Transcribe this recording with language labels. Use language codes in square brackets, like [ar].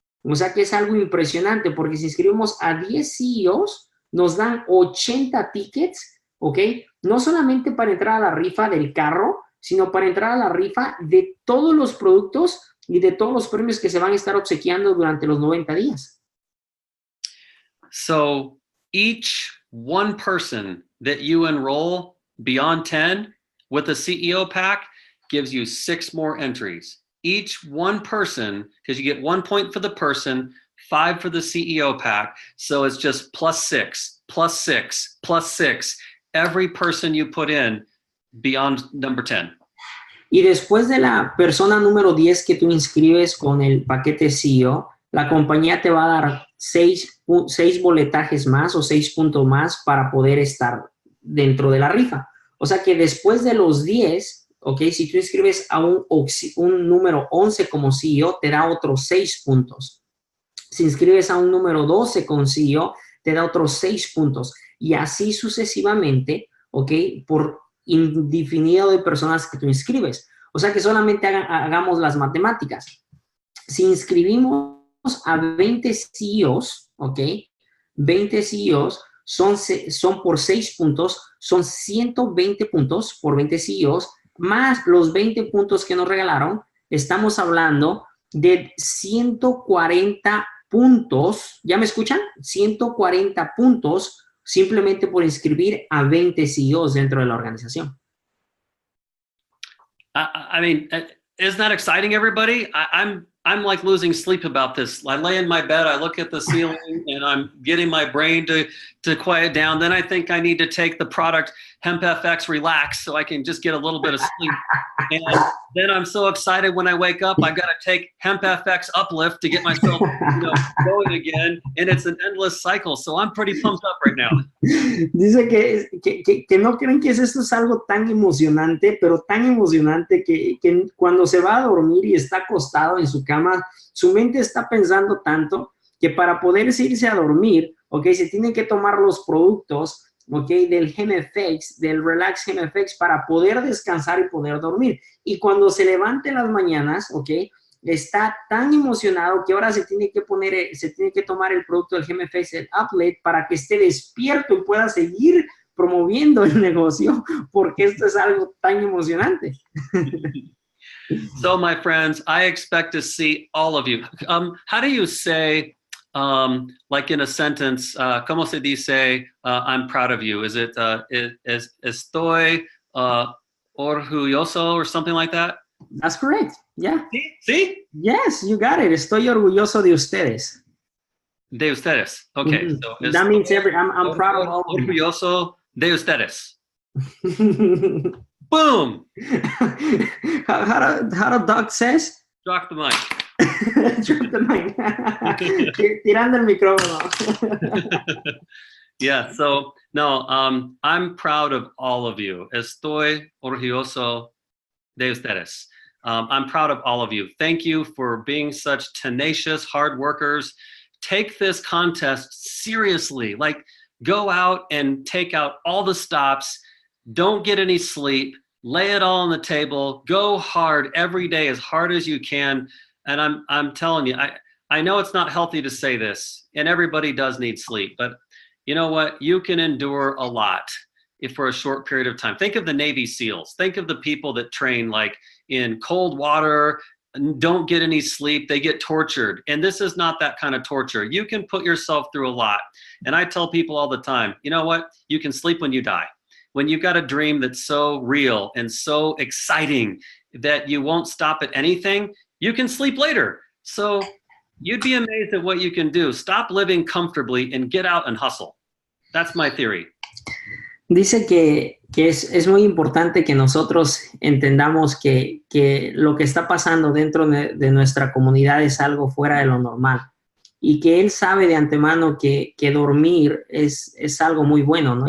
[es] O sea que es algo impresionante porque si inscribimos a 10 CEOs, nos dan 80 tickets, ¿ok? No solamente para entrar a la rifa del carro, sino para entrar a la rifa de todos los productos y de todos los premios que se van a estar obsequiando durante los 90 días. [en] So each one person that you enroll beyond 10 with a CEO pack gives you 6 more entries. Each one person, because you get 1 point for the person, 5 for the CEO pack. So it's just +6, +6, +6. Every person you put in beyond number 10. [es] Y después de la persona número 10 que tú inscribes con el paquete CEO, la compañía te va a dar 6 boletajes más o 6 puntos más para poder estar dentro de la rifa. O sea que después de los 10, ¿ok? Si tú inscribes a un número 11 como CEO, te da otros 6 puntos. Si inscribes a un número 12 con CEO, te da otros 6 puntos. Y así sucesivamente, ¿ok? Por indefinido de personas que tú inscribes. O sea que solamente hagamos las matemáticas. Si inscribimos a 20 CEOs, ¿ok? 20 CEOs son por 6 puntos, son 120 puntos por 20 CEOs, más los 20 puntos que nos regalaron, estamos hablando de 140 puntos. ¿Ya me escuchan? 140 puntos simplemente por inscribir a 20 CEOs dentro de la organización. [en] I mean, isn't that exciting, everybody? I'm like losing sleep about this. I lay in my bed, I look at the ceiling, and I'm getting my brain to quiet down. Then I think I need to take the product Hemp FX Relax so I can just get a little bit of sleep. And then I'm so excited when I wake up, I've got to take Hemp FX Uplift to get myself going again. And it's an endless cycle. So I'm pretty pumped up right now. [es] Dice que no creen que esto es algo tan emocionante, pero tan emocionante que cuando se va a dormir y está acostado en su cama, su mente está pensando tanto que para poder irse a dormir, ¿ok? Se tienen que tomar los productos, ¿ok? Del GMFX, del Relax GMFX para poder descansar y poder dormir. Y cuando se levante en las mañanas, ¿ok? Está tan emocionado que ahora se tiene que tomar el producto del GMFX, el Uplift, para que esté despierto y pueda seguir promoviendo el negocio, porque esto es algo tan emocionante. [en] So, my friends, I expect to see all of you. How do you say, like in a sentence, [es] ¿cómo se dice, [en] I'm proud of you? Is it, [es] estoy orgulloso [en] or something like that? That's correct. Yeah. [es] ¿Sí? [en] Yes, you got it. [es] Estoy orgulloso de ustedes. De ustedes. Okay. Mm-hmm. [en] So that means I'm proud of all of you. [es] Orgulloso de ustedes. Boom. [en] How do Doug says? Drop the mic. Drop the mic. [es] Tirando el micrófono. [en] Yeah, so no, I'm proud of all of you. [es] Estoy orgulloso de ustedes. [en] I'm proud of all of you. Thank you for being such tenacious, hard workers. Take this contest seriously. Like, go out and take out all the stops. Don't get any sleep. Lay it all on the table. Go hard every day, as hard as you can. And I'm telling you, I know it's not healthy to say this, and everybody does need sleep, but you know what? You can endure a lot if for a short period of time. Think of the Navy SEALs. Think of the people that train like in cold water, don't get any sleep. They get tortured. And this is not that kind of torture. You can put yourself through a lot. And I tell people all the time, you know what? You can sleep when you die. When you've got a dream that's so real and so exciting that you won't stop at anything, you can sleep later. So you'd be amazed at what you can do. Stop living comfortably and get out and hustle. That's my theory. [es] Dice que es muy importante que nosotros entendamos que lo que está pasando dentro de nuestra comunidad es algo fuera de lo normal y que él sabe de antemano que dormir es algo muy bueno, ¿no?